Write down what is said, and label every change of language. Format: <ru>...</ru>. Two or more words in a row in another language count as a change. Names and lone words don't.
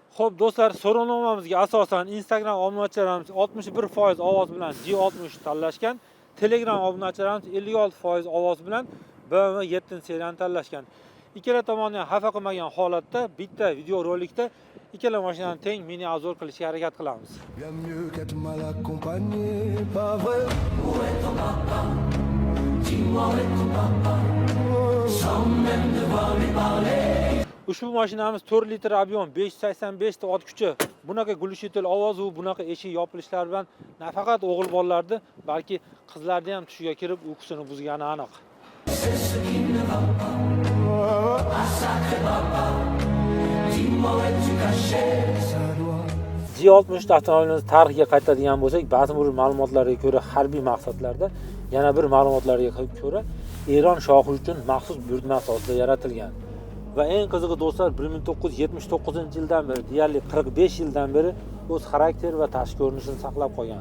<uz>Xo'p, do'stlar, so'rovnomamizga asosan Instagram obunachilarimiz 61% ovoz bilan G60 tanlashgan, Telegram obunachilarimiz 56% ovoz bilan BMW 7 seriyani tanlashgan. Ikkala tomonni ham xafa qilmagan holatda bitta video rolikda ikkala mashinani teng mini obzor qilishga harakat qilamiz.</uz> <fr>Bien mieux qu'être mal accompagné, pas vrai. Où est ton papa? Dis-moi où est ton papa? Sans même devoir lui parler.</fr> <uz>Ushbu mashinamiz 4 litr ob'yom, 585 ta ot kuchi. Bunaqa gulshitel ovoz va bunaqa eshik yopilishlar bilan nafaqat o'g'il bolalarni, balki qizlarni ham tushiga kirib uyqusini buzgani aniq.</uz> <fr>C'est ce qui ne va pas. Ah sacré papa, dis-moi où es-tu caché? Ça doit.</fr> <uz>G60 avtomobilimiz tarixiga qaytadigan bo'lsak, ba'zi bir ma'lumotlarga ko'ra harbiy maqsadlarda, yana bir ma'lumotlarga ko'ra Eron shohi uchun maxsus buyurtma asosida yaratilgan. Va eng qizig'i do'stlar, 1979-yildan beri, deyarli 45 yildan beri o'z xarakter va tashqi ko'rinishini saqlab qolgan.</uz>